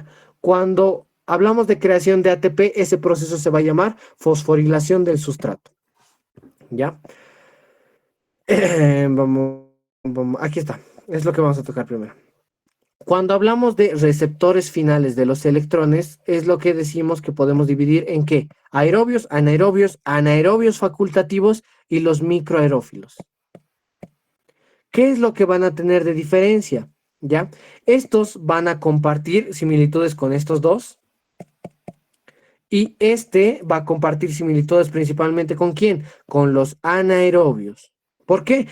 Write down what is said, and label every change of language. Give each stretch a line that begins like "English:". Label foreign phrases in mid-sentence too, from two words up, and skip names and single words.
Spanish: Cuando hablamos de creación de ATP, ese proceso se va a llamar fosforilación del sustrato, ¿ya? Aquí está, es lo que vamos a tocar primero. Cuando hablamos de receptores finales de los electrones, es lo que decimos que podemos dividir en qué: aerobios, anaerobios, anaerobios facultativos y los microaerófilos. ¿Qué es lo que van a tener de diferencia? ¿Ya? Estos van a compartir similitudes con estos dos. Y este va a compartir similitudes principalmente ¿con quién? Con los anaerobios. ¿Por qué?